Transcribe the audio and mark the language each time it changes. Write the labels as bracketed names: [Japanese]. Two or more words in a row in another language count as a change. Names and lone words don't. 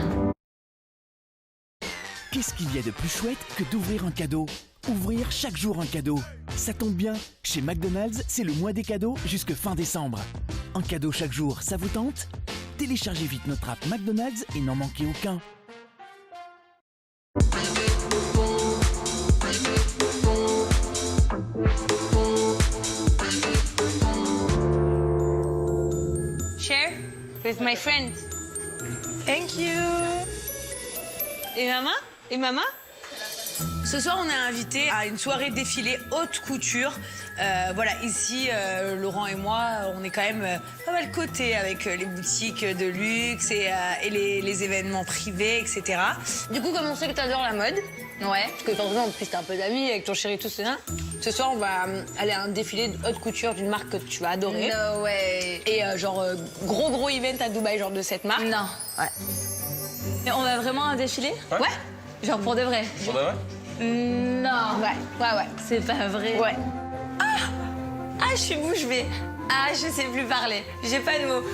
[French] Qu'est-ce qu'il y a de plus chouette que d'ouvrir un cadeau? Ouvrir chaque jour un cadeau. Ça tombe bien, chez McDonald's, c'est le mois des cadeaux jusque fin décembre. Un cadeau chaque jour, ça vous tente? Téléchargez vite notre app McDonald's et n'en manquez aucun. [English] Share with my friend. Thank you. [French] Et maman? Ce soir, on est invité à une soirée défilé haute couture. Voilà, ici, Laurent et moi, on est quand même pas mal cotés avec les boutiques de luxe et les événements privés, etc. Du coup, comme on sait que t'adores la mode, Ouais. parce que forcément, en plus, t'es un peu d'amis avec ton chéri, tout ça. Ce soir, on va aller à un défilé de haute couture d'une marque que tu vas adorer. [English] No way. [French] Et gros event à Dubaï, genre de cette marque. Non. Ouais. Mais on va vraiment à un défilé? Ouais. Genre pour de vrai? Pour de vrai? Non. Ouais. C'est pas vrai. Ouais. Ah, je suis bouche bée. Ah, je sais plus parler. J'ai pas de mots.